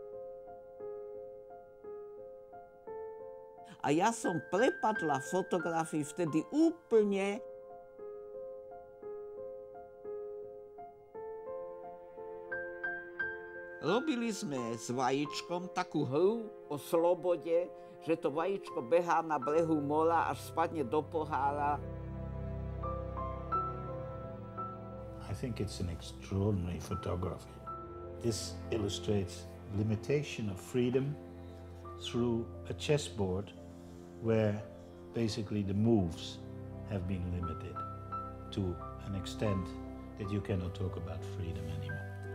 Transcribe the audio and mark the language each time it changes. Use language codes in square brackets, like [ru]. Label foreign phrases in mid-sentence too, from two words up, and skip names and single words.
[sk] A ja som prepadla fotografii vtedy úplne. Robili sme s vajíčkom takú hru o slobode, že to vajíčko behá na brehu mora, až spadne do pohára. [en] I think it's an extraordinary photography. This illustrates limitation of freedom through a chessboard where basically the moves have been limited to an extent that you cannot talk about freedom anymore.